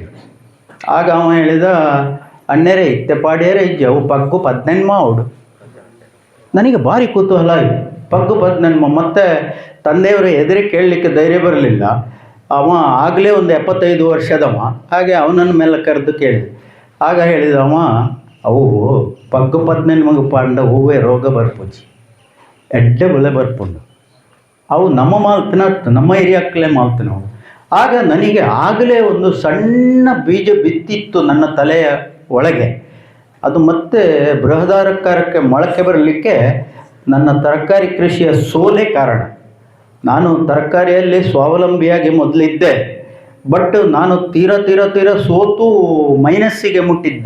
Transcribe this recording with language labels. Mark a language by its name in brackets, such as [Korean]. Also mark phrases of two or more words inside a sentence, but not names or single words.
[Kannada] ಆಗ ಅವ ಹೇಳಿದ, [Tulu] ಅಣ್ಣೇರೆ ಇತ್ತೆ ಪಾಡ್ಯಾರೆ ಇಜ್ಜವು ಪಗ್ಗು 18 ಮಾವುಡು. [Kannada] ನನಗೆ ಭಾರಿ ಕುತೂಹಲ ಆಯಿತು, ಪಗ್ಗು 18. ಮತ್ತು ತಂದೆಯವರು ಎದುರು ಕೇಳಲಿಕ್ಕೆ ಧೈರ್ಯ ಬರಲಿಲ್ಲ. ಅವ ಆಗಲೇ ಒಂದು 75 ವರ್ಷದವ. ಹಾಗೆ ಅವನನ್ನು ಮೇಲೆ ಕರೆದು ಕೇಳಿದೆ. ಆಗ ಹೇಳಿದವ, [Tulu] ಅವು ಪಗ್ಗು 18 ಮಗು ಪಾಂಡ ಹೂವೇ ರೋಗ ಬರ್ಪುಜಿ ಎಡ್ಡೆ ಬೆಳೆ ಬರ್ಪುಂಡು, ಅವು ನಮ್ಮ ಮಾಲ್ತಿನ ನಮ್ಮ ಏರಿಯಾಕ್ಕಲೇ ಮಾಲ್ತಿನವು. [Kannada] ಆಗ ನನಗೆ ಆಗಲೇ ಒಂದು ಸಣ್ಣ ಬೀಜ ಬಿತ್ತಿತ್ತು ನನ್ನ ತಲೆಯ ಒಳಗೆ. ಅದು ಮತ್ತೆ ಬೃಹದಾಕಾರಕ್ಕೆ ಮೊಳಕೆ ಬರಲಿಕ್ಕೆ ನನ್ನ ತರಕಾರಿ ಕೃಷಿಯ ಸೋಲೆ ಕಾರಣ. ನಾನು ತರಕಾರಿಯಲ್ಲಿ ಸ್ವಾವಲಂಬಿಯಾಗಿ ಮೊದಲಿದ್ದೆ, ಬಟ್ ನಾನು ತೀರ ಸೋತು ಮೈನಸ್ಸಿಗೆ ಮುಟ್ಟಿದ್ದೆ.